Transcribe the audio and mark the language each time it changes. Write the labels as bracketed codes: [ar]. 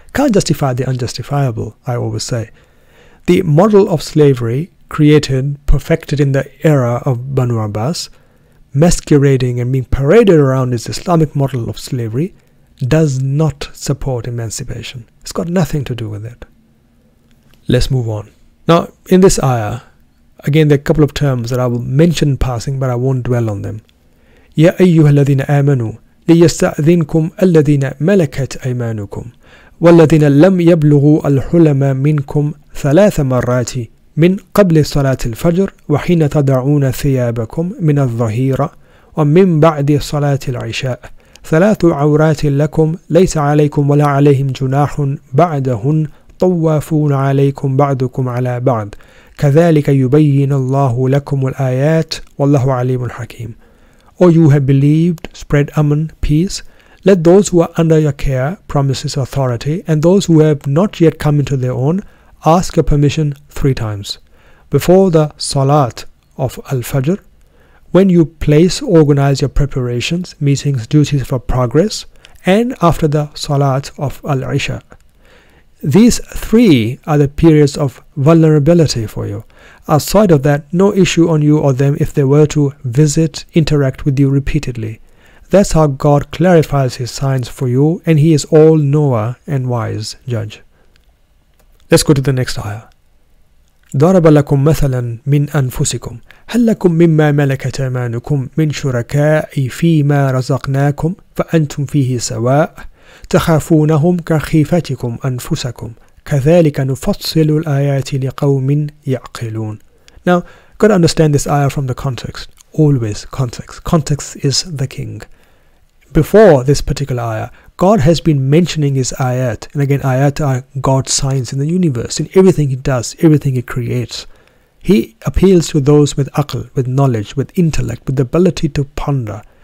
[en] Can't justify the unjustifiable, I always say. The model of slavery created, perfected in the era of Banu Abbas, masquerading and being paraded around as the Islamic model of slavery, does not support emancipation. It's got nothing to do with it. Let's move on. Now, in this ayah, again, there are a couple of terms that I will mention in passing, but I won't dwell on them. [ar] يَا أَيُّهَا الَّذِينَ آمَنُوا لِيَسْتَأْذِنْكُمْ الَّذِينَ مَلَكَتْ أَيْمَانُكُمْ وَالَّذِينَ لَمْ يَبْلُغُوا الْحُلَمَ مِنْكُمْ 3 مرات من قبل صلاة الفجر وحين تضعون ثيابكم من الظهيرة ومن بعد صلاة العشاء 3 عورات لكم ليس عليكم ولا عليهم جناح بعدهن طوافون عليكم بعضكم على بعض كذلك يبين الله لكم الآيات والله عليم حكيم. [en] O you have believed, spread aman, peace. Let those who are under your care promise his authority, and those who have not yet come into their own ask your permission 3 times. Before the Salat of Al-Fajr, when you organize your preparations, meetings, duties for progress, and after the Salat of Al-Isha. These 3 are the periods of vulnerability for you. Outside of that, no issue on you or them if they were to visit, interact with you repeatedly. That's how God clarifies his signs for you, and he is all-knower and wise judge. Let's go to the next ayah. [ar] ضرب لكم مثلا من أنفسكم هل لكم مما ملكت أيمانكم من شركاء فيما رزقناكم فأنتم فيه سواء تخافونهم كخيفتكم أنفسكم كذلك نفصل الآيات لقوم يعقلون. [en] Now, got to understand this ayah from the context. Always context. Context is the king. Before this particular ayah, God has been mentioning his ayat. And again, ayat are God's signs in the universe, in everything he does, everything he creates. He appeals to those with aql, with knowledge, with intellect, with the ability to ponder.